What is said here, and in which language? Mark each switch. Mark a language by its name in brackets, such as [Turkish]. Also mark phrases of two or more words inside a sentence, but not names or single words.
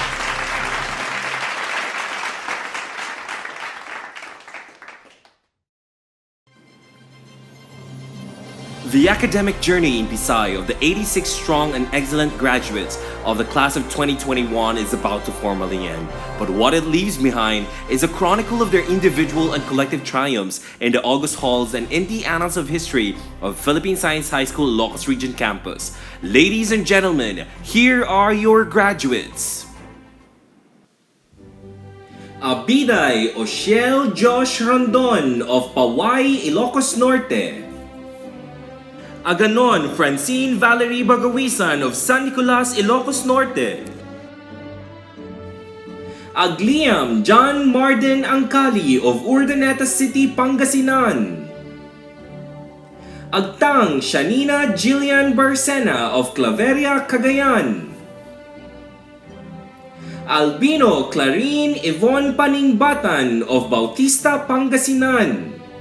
[English] The academic journey in Pisay of the 86 strong and excellent graduates of the class of 2021 is about to formally end. But what it leaves behind is a chronicle of their individual and collective triumphs in the August halls and in the annals of history of Philippine Science High School Ilocos Region Campus. Ladies and gentlemen, here are your graduates. Abiday Oshel Josh Rondon of Paway, Ilocos Norte. Aganon Francine Valerie Bagawisan of San Nicolas, Ilocos Norte. Agliam John Marden Angkali of Urdaneta City, Pangasinan. Agtang Shanina Jillian Barcena of Claveria, Cagayan. Albino Clarine Yvonne Paningbatan of Bautista, Pangasinan.